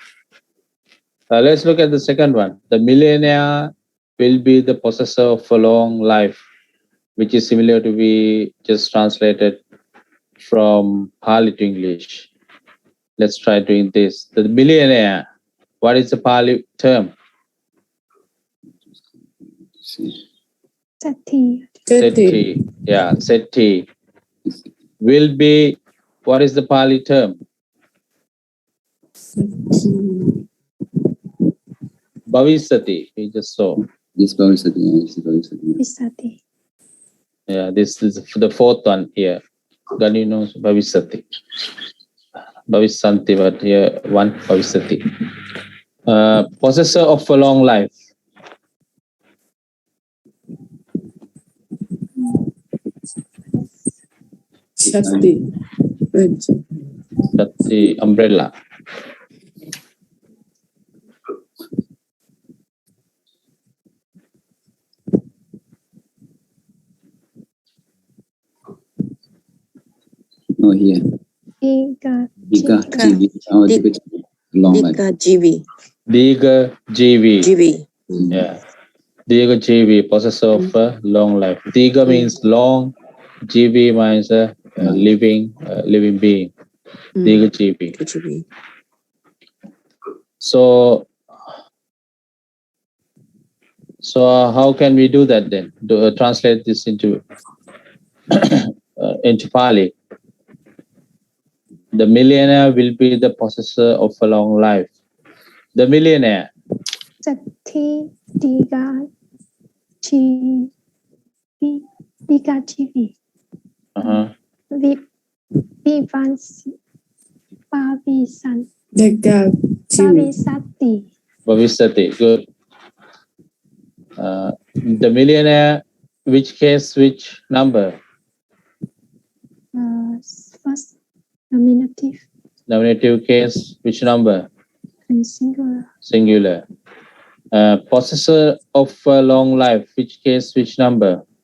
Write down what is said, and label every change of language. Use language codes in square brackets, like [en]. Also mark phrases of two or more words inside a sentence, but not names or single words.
[en] Let's look at the second one. The millionaire will be the possessor of a long life, which is similar to we just translated from Pāļi to English. Let's try doing this. The millionaire, what is the Pāļi term? Sethi. Sethi. Yeah, Sethi. will be, what is the Pāli term? Bhavisati, we just saw. Yes, Bhavisati. Yes, Bhavisati. Visati. Yeah, this is the fourth one here. [pi] Ganino Bhavisati. [en] Bhavisanti, but here one Bhavisati. Possessor of a long life. Shakti. Shakti, umbrella. Oh, here. Diga. [pi] Dika Jivi. [en] Oh, [pi] Dika Jivi. [en] Long life. [pi] Diga Jivi. Diga Jivi. [en] Jivi. Yeah. [pi] Diga Jivi, [en] possessor of a long life. Diga means long. Jivi means living being. [pi] Diga Jivi. [en] Jivi. So how can we do that then? Translate this into Pāli. The millionaire will be the possessor of a long life. The millionaire. [pi] Jati Diga Jivi. Diga Jivi. Vivansi. [en] Bhavisan. [pi] Dika Jivi. [en] Bhavisati. Bhavisati, good. The millionaire, which case, which number? First nominative Nominative case, which number? and singular. Singular. Possessor of a long life, which case, which number?